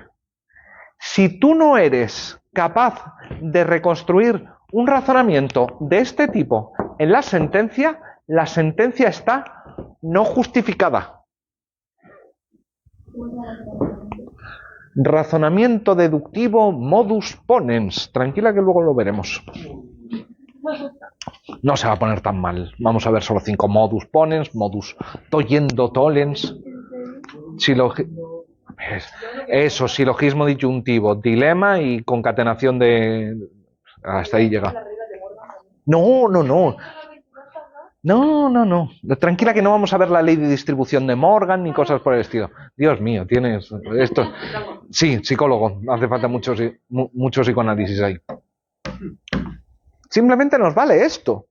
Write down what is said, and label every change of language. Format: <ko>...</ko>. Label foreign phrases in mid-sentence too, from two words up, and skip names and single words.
<es>Si tú no eres capaz de reconstruir un razonamiento de este tipo en la sentencia está no justificada. Razonamiento deductivo</es> <la>modus ponens.</la> <es>Tranquila que luego lo veremos. No se va a poner tan mal. Vamos a ver solo 5</es> <la>modus ponens, modus tollendo tollens.</la> <es>Silogismo disyuntivo, dilema y concatenación de... Hasta ahí llega. No. Tranquila que no vamos a ver la ley de distribución de Morgan ni cosas por el estilo. Dios mío, tienes esto. Sí, psicólogo. Hace falta mucho psicoanálisis ahí. Simplemente nos vale esto.</es>